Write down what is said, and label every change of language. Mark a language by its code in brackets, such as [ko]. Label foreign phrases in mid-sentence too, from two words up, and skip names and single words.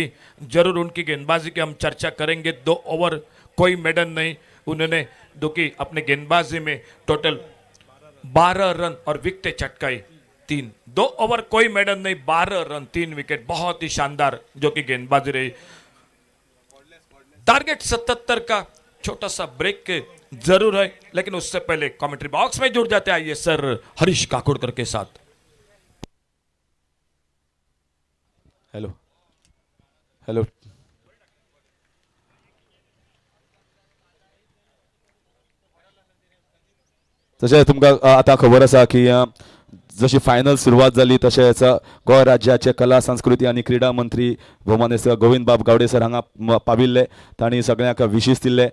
[hi] जरूर उनकी गेंदबाजी की हम चर्चा करेंगे। 2 ओवर कोई मेडन नहीं, उन्होंने दो की अपने गेंदबाजी में टोटल 12 रन और विकेटें चटकाई 3। 2 ओवर कोई मेडन नहीं, 12 रन 3 विकेट, बहुत ही शानदार जो कि गेंदबाजी रही। टारगेट 77 का छोटा सा ब्रेक के जरूर है, लेकिन उससे पहले [en] commentary box [hi] में जुड़ जाते आइए सर हरीश काकोडकर के साथ। [en] hello hello [kok] तशें तुमकां आतां खबर आसा की जशी फायनल सुरवात जाली तशेंच गोंय राज्याचे कला संस्कृती आनी क्रीडा मंत्री भोवमानेस गोविंद बाब गावडे सर हांगा पाविल्ले, तांणी सगळ्यांक विशीस दिल्ले।